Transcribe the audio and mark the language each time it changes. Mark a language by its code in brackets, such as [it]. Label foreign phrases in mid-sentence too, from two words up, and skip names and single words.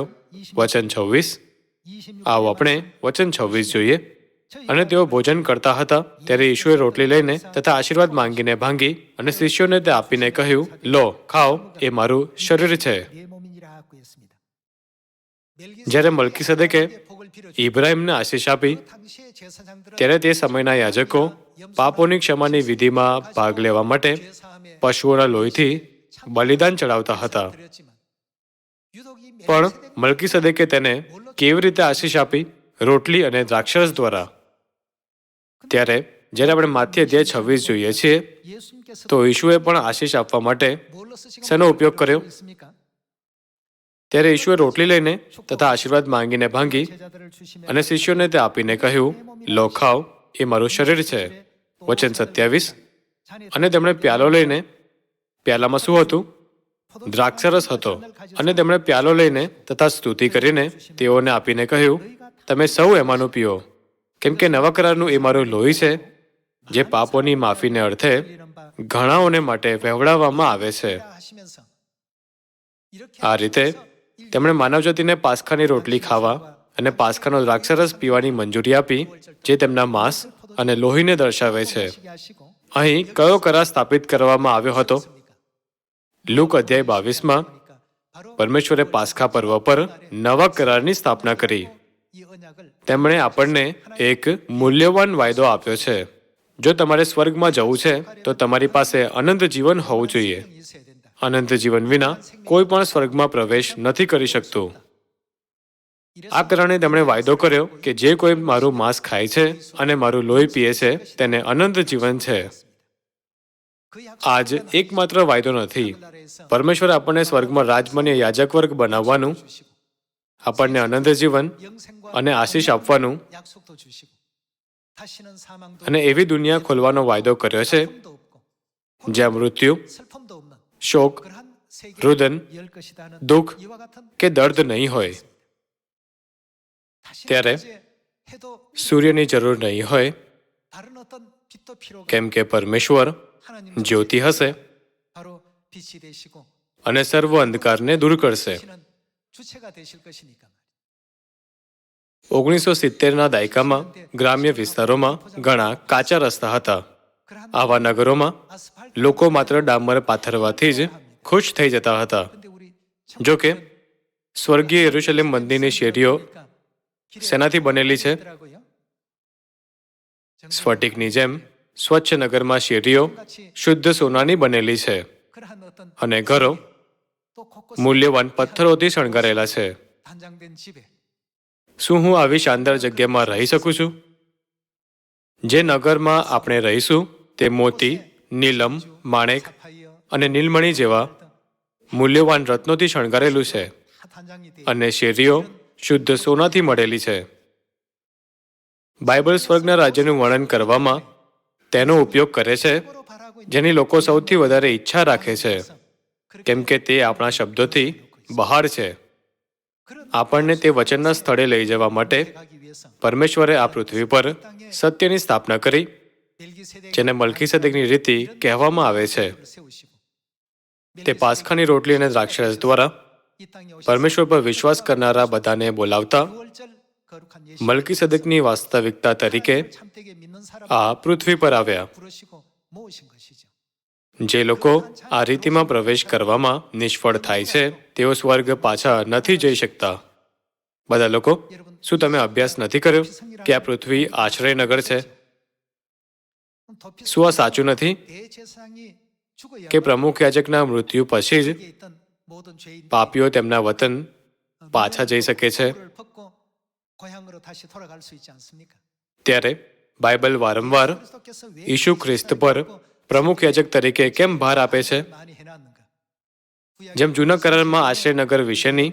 [gu] વચન 26. આવો આપણે વચન 26 જોઈએ. અને તેઓ ભોજન કરતા હતા ત્યારે યીશુએ રોટલી લઈને તથા આશીર્વાદ માંગીને ભાંગી અને શિષ્યોને તે આપીને કહ્યું, લો, ખાઓ, એ મારું શરીર છે. જ્યારે મલ્કીસદેકે ઇબ્રાહિમને આશીષ આપી, [ko] 그 당시의 제사장들은 [gu] ત્યારે તે સમયના યાજકો પાપોની ક્ષમાની વિધિમાં ભાગ લેવા માટે [ko] 죄사함에 [gu] પશુઓના લોહીથી બલિદાન ચડાવતા હતા. [ko] 드렸지만 유독 이 [gu] પણ [ko] 멜기세덱은 [gu] મલ્કીસદેકે તેને કેવી રીતે આશીષ આપી? રોટલી અને દ્રાક્ષરસ દ્વારા. ત્યારે જ્યારે આપણે માથ્ય અધ્યાય 26 જોઈએ છીએ, [ko] 예수님께서 [gu] તો ઈશુએ પણ આશીષ આપવા માટે [ko] 뭘로 쓰시고 [gu] શેનો ઉપયોગ કર્યો? [ko] 있습니까? [gu] ત્યારે ઈશુએ રોટલી લઈને તથા આશીર્વાદ માંગીને ભાંગી [ko] 제자들을 주시며 [gu] અને શિષ્યોને તે આપીને કહ્યું, લો ખાઓ, એ મારું શરીર છે. વચન 27. અને તેમણે પ્યાલો લઈને, પ્યાલામાં શું હતું? દ્રાક્ષરસ હતો. અને તેમણે પ્યાલો લઈને તથા સ્તુતિ કરીને તેઓને આપીને કહ્યું, તમે સૌ એમાંનું પીઓ, કેમ કે નવા કરારનું એ મારું લોહી છે, જે પાપોની માફીને અર્થે ઘણાઓને માટે વહેવડાવવામાં આવે છે. [ko] 하시면서 이렇게 [gu] આ રીતે તેમણે માનવજાતિને પાસ્ખાની રોટલી ખાવા અને પાસ્ખાનો દ્રાક્ષરસ પીવાની મંજૂરી આપી, જે તેમના માંસ અને લોહીને દર્શાવે છે. [ko] 하시게 하시고 [gu] અહીં કયો કરાર સ્થાપિત કરવામાં આવ્યો હતો? લુક અધ્યાય 22માં [ko] 바로 [gu] પરમેશ્વરે પાસ્ખા પર્વ પર નવા કરારની સ્થાપના કરી. [ko] 이 언약을 [gu] તેમણે આપણને એક મૂલ્યવાન વાયદો આપ્યો છે. જો તમારે સ્વર્ગમાં જવું છે, તો તમારી પાસે અનંત જીવન હોવું જોઈએ. [ko] 있어야 된다. [gu] અનંત જીવન વિના કોઈ પણ સ્વર્ગમાં પ્રવેશ નથી કરી શકતું. આ કારણે તેમણે વાયદો કર્યો કે જે કોઈ મારું માંસ ખાય છે અને મારું લોહી પીએ છે, તેને અનંત જીવન છે. [ko] 그 [gu] આ જ એકમાત્ર વાયદો નથી. [ko] 나라에서 [gu] પરમેશ્વરે આપણને સ્વર્ગમાં રાજમાન્ય યાજક વર્ગ બનાવવાનું, આપણને અનંત જીવન [ko] 영생과 [gu] અને આશીષ આપવાનું [ko] 약속도 주시고 다시는 사망도 [gu] અને એવી દુનિયા ખોલવાનો વાયદો કર્યો છે, [ko] 없고 [gu] જ્યાં મૃત્યુ, [ko] 슬픔도 없는 [gu] શોક, [ko] 그러한 세계를 [gu] રુદન, [ko] 열 것이다는 [gu] દુઃખ [ko] 이와 같은 [gu] કે દર્દ નહીં હોય. [ko] 다시는 [gu] ત્યારે [ko] 이제 해도 [gu] સૂર્યની જરૂર નહીં હોય, [ko] 다른 어떤 빛도 필요가 [gu] કેમ કે પરમેશ્વર [ko] 하나님 [gu] જ્યોતિ હશે [ko] 바로 빛이 되시고 [gu] અને સર્વ અંધકારને દૂર કરશે. [ko] 빛은 주체가 되실 것이니까 [gu] 1970ના દાયકામાં ગ્રામ્ય વિસ્તારોમાં ઘણા કાચા રસ્તા હતા. [ko] 그러한 [gu] આવા નગરોમાં [ko] 아스팔트 [gu] લોકો માત્ર ડામર પાથરવાથી જ ખુશ થઈ જતા હતા. [ko] 근데 우리 [gu] જો કે સ્વર્ગીય યરુશલેમ મંદિરની શેરીઓ શેનાથી બનેલી છે? [ko] 더라고요. [gu] સ્ફટિકની જેમ સ્વચ્છ નગરમાં શેરીઓ શુદ્ધ સોનાની બનેલી છે [ko] 그러한 어떤 [gu] અને ઘરો [ko] 또 곳곳 [gu] મૂલ્યવાન પથ્થરોથી શણગારેલા છે. [ko] 단장된 집에 [gu] શું હું આવી શાનદાર જગ્યામાં રહી શકું છું? જે નગરમાં આપણે રહીશું તે મોતી, નીલમ, માણેક [ko] 사파이어 [gu] અને નીલમણી જેવા મૂલ્યવાન રત્નોથી શણગારેલું છે [ko] 다 단장이 돼 [gu] અને શેરીઓ શુદ્ધ સોનાથી મળેલી છે. બાઇબલ સ્વર્ગના રાજ્યનું વર્ણન કરવામાં તેનો ઉપયોગ કરે છે, [ko] 거로 바라고 있는 [gu] જેની લોકો સૌથી વધારે ઈચ્છા રાખે છે, કેમ કે તે આપણા શબ્દોથી બહાર છે. [ko] 그런 [gu] આપણને તે વચનના સ્થળે લઈ જવા માટે [ko] 가기 위해서 [gu] પરમેશ્વરે આ પૃથ્વી પર સત્યની સ્થાપના કરી, [ko] 멜기세덱 [gu] જેને મલ્કીસેદેકની રીતિ કહેવામાં આવે છે. [ko] 세우시고 [gu] તે પાસ્ખાની રોટલી અને દ્રાક્ષરસ દ્વારા [ko] 이 땅에 오셔서 [gu] પરમેશ્વર પર વિશ્વાસ કરનારા બધાને બોલાવતા [ko] 6월절 거룩한 예수 [gu] મલ્કીસેદેકની વાસ્તવિકતા તરીકે [ko] 참되게 믿는 사람 [gu] આ પૃથ્વી પર આવ્યા. [ko] 부르시고 모으신 것이죠. [gu] જે લોકો આ રીતિમાં પ્રવેશ કરવામાં નિષ્ફળ થાય છે, તેઓ સ્વર્ગ પાછા નથી જઈ શકતા. બધા લોકો, શું તમે અભ્યાસ નથી કર્યો કે આ પૃથ્વી આશ્રયનગર છે? [ko] 그럼 더 [gu] શું આ સાચું નથી [ko] 대제사장이 죽어야 [gu] કે પ્રમુખ યાજકના મૃત્યુ પછી જ [ko] 여기에 있던 모든 죄인 [gu] પાપીઓ તેમના વતન પાછા જઈ શકે છે? [ko] 를 벗고 고향으로 다시 돌아갈 수 있지 않습니까? [gu] ત્યારે બાઇબલ વારંવાર [ko] 그리스도께서 왜 [gu] ઈસુ ખ્રિસ્ત પર પ્રમુખ યાજક તરીકે કેમ ભાર આપે છે? [ko] 많이 해놨는가? [gu] જેમ જૂના કરારમાં આશ્રયનગર વિશેની